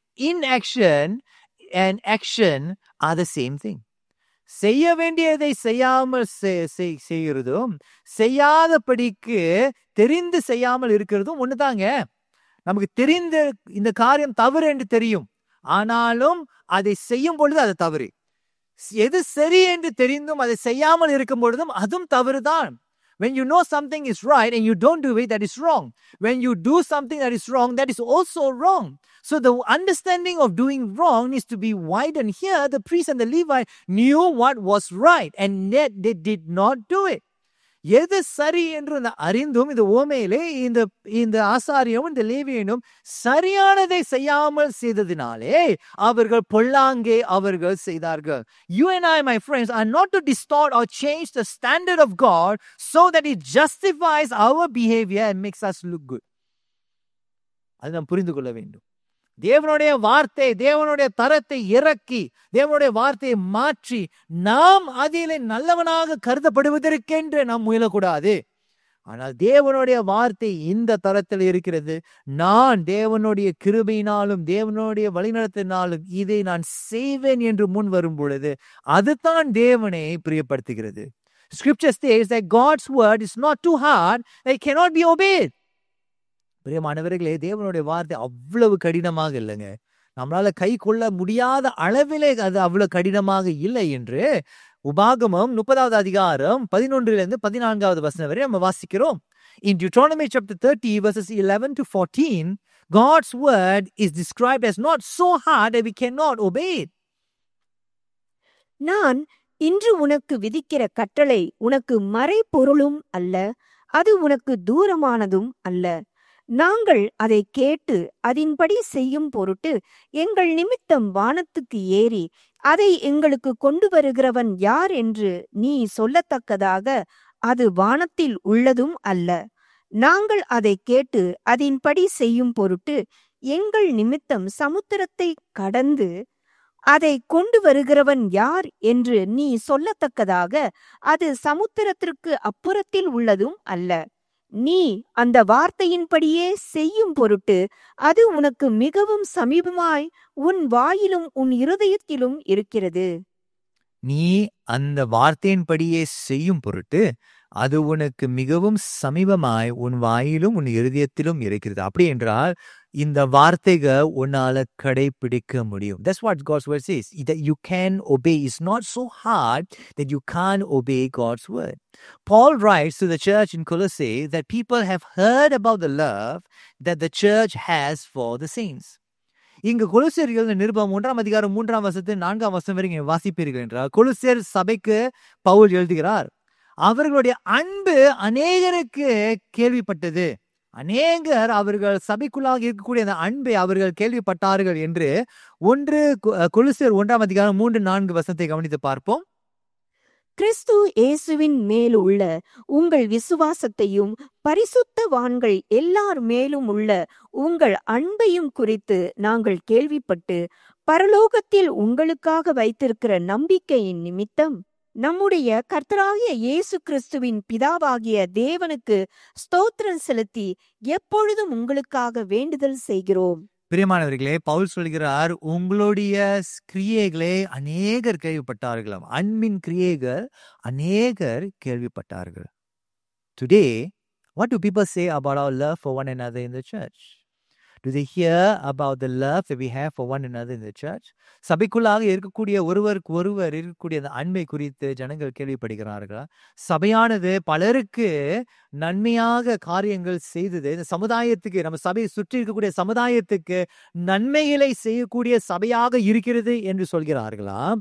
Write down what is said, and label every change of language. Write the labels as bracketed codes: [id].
[en] Inaction and action are the same thing. [ta] செய்ய வேண்டியதை செய்யாமல் செய்கிறதும் செய்யாதபடிக்கு தெரிந்து செய்யாமல் இருக்கிறதும் ஒண்ணுதாங்க. நமக்கு தெரிந்த இந்த காரியம் தவறு என்று தெரியும், ஆனாலும் அதை செய்யும் பொழுது அது தவறு. எது சரி என்று தெரிந்தும் அதை செய்யாமல் இருக்கும் பொழுதும் அதுவும் தவறுதான். [en] When you know something is right and you don't do it, that is wrong. When you do something that is wrong, that is also wrong. So the understanding of doing wrong needs to be widened. Here, the priest and the Levite knew what was right, and yet they did not do it. [ta] எது சரி என்று அறிந்தும் இந்த ஓமையிலே இந்த ஆசாரியனும் இந்த லேவியனும் சரியானதை செய்யாமல் செய்ததினாலே அவர்கள் பொல்லாங்கே அவர்கள் செய்தார்கள். [en] You and I, my friends, are not to distort or change the standard of God so that it justifies our behavior and makes us look good. [ta] அது நாம் புரிந்து கொள்ள வேண்டும். தேவனுடைய வார்த்தை, தேவனுடைய தரத்தை இறக்கி, தேவனுடைய வார்த்தையை மாற்றி நாம் அதிலே நல்லவனாக கருதப்படுவதற்கென்று நாம் முயலக்கூடாது. ஆனால் தேவனுடைய வார்த்தை இந்த தரத்தில் இருக்கிறது. நான் தேவனுடைய கிருபையினாலும் தேவனுடைய வழிநடத்தினாலும் இதை நான் செய்வேன் என்று முன் வரும் பொழுது அதுதான் தேவனை பிரியப்படுத்துகிறது. [en] Scripture says that God's word is not too hard that it cannot be obeyed. [ta] பிரியமானவர்களே, தேவனுடைய வார்த்தை அவ்வளவு கடினமாக இல்லைங்க. நம்மளால கை கொள்ள முடியாத அளவிலே அது அவ்வளவு கடினமாக இல்லை என்று உபாகமம் 30வது அதிகாரம் 11-14 வசனம் வரை நம்ம வாசிக்கிறோம். [en] In Deuteronomy chapter 30 verses 11 to 14, God's word is described as not so hard that we cannot obey it. [ta] நான் இன்று உனக்கு விதிக்கிற கட்டளை உனக்கு மறைபொருளும் அல்ல, அது உனக்கு தூரமானதும் அல்ல. நாங்கள் அதை கேட்டு அதன்படி செய்யும் பொருட்டு எங்கள் நிமித்தம் வானத்துக்கு ஏறி அதை எங்களுக்கு கொண்டு வருகிறவன் யார் என்று நீ சொல்லத்தக்கதாக அது வானத்தில் உள்ளதும் அல்ல. நாங்கள் அதை கேட்டு அதன்படி செய்யும் பொருட்டு எங்கள் நிமித்தம் சமுத்திரத்தை கடந்து அதை கொண்டு வருகிறவன் யார் என்று நீ சொல்லத்தக்கதாக அது சமுத்திரத்திற்கு அப்புறத்தில் உள்ளதும் அல்ல. நீ அந்த வார்த்தையின்படியே செய்யும் பொருட்டு அது உனக்கு மிகவும் சமீபமாய் உன் வாயிலும் உன் இருதயத்திலும் இருக்கிறது. நீ அந்த வார்த்தையின்படியே செய்யும் பொருட்டு அது உனக்கு மிகவும் சமீபமாய் உன் வாயிலும் உன் இருதயத்திலும் இருக்கிறது. அப்படி என்றால் இந்த வார்த்தைகள் உன்னால கடைபிடிக்க முடியும். [en] That's what God's word says. That you can obey. It's not so hard that you can't obey God's word. Paul writes to the church in Colossae that people have heard about the love that the church has for the saints. [ta] இங்கு கொலோசியர்கள் நிருபம் 1ஆம் அதிகாரம் 3ஆம் வசனத்து 4ஆம் வசனம் வரை வாசிப்பீர்கள் என்றால், கொலோசியர் சபைக்கு பவுல் எழுதுகிறார், அவர்களுடைய அன்பு அநேகருக்கு கேள்விப்பட்டது. அநேகர் அவர்கள் சபைக்குள்ளாக இருக்கக்கூடிய அந்த அன்பை அவர்கள் கேள்விப்பட்டார்கள் என்று கொலோசியர் 1ஆம் அதிகாரம் 3-4 வசனத்தை கவனித்து பார்ப்போம். கிறிஸ்து இயேசுவின் மேல் உள்ள உங்கள் விசுவாசத்தையும் பரிசுத்தவான்கள் எல்லார் மேலும் உள்ள உங்கள் அன்பையும் குறித்து நாங்கள் கேள்விப்பட்டு பரலோகத்தில் உங்களுக்காக வைத்திருக்கிற நம்பிக்கையின் நிமித்தம் நம்முடைய கர்த்தராகிய இயேசு கிறிஸ்துவின் பிதாவாகிய தேவனுக்கு ஸ்தோத்திரம் செலுத்தி எப்பொழுதும் உங்களுக்காக வேண்டுதல் செய்கிறோம். பிரியமானவர்களே, பவுல் சொல்கிறார், உங்களுடைய கிரியைகளே அநேகர் கேள்விப்பட்டார்களாம். அன்பின் கிரியைகள் அநேகர் கேள்விப்பட்டார்கள். [en] Today, what do people say about our love for one another in the church? Do they hear about the love that we have for one another in the church? [ta] சபைக்குள்ளாக இருக்கக்கூடிய ஒருவருக்கு ஒருவர் இருக்கக்கூடிய அந்த அன்பை குறித்து ஜனங்கள் கேள்விப்படுகிறார்களா? சபையானது பலருக்கு நன்மையாக காரியங்கள் செய்தது, இந்த சமுதாயத்துக்கு, நம்ம சபையை சுற்றி இருக்கக்கூடிய சமுதாயத்துக்கு நன்மைகளை செய்யக்கூடிய சபையாக இருக்கிறது என்று சொல்கிறார்களா?